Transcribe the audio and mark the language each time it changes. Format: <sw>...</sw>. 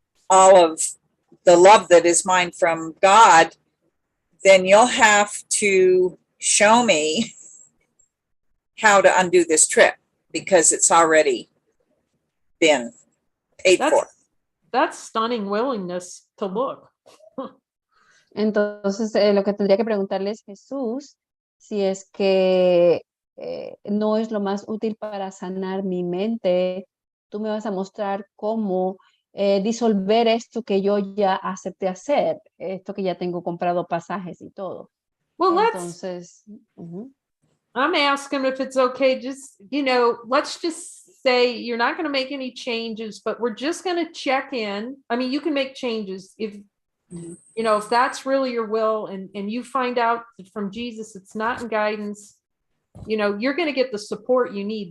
<en>of the love that is mine from God, then you'll have to show me how to undo this trip, because it's already been paid for. That's stunning willingness to look.</en> <es>Entonces, lo que tendría que preguntarle es Jesús, si es que no es lo más útil para sanar mi mente, tú me vas a mostrar cómo disolver esto que yo ya acepté hacer, esto que ya tengo comprado pasajes y todo.</es> <en>Well,</en> <es>Entonces,</es> <en>I'm asking if it's okay. Just, let's just say you're not going to make any changes, but we're just going to check in. I mean, you can make changes if, if that's really your will, and you find out from Jesus, it's not in guidance, you're going to get the support you need.</en>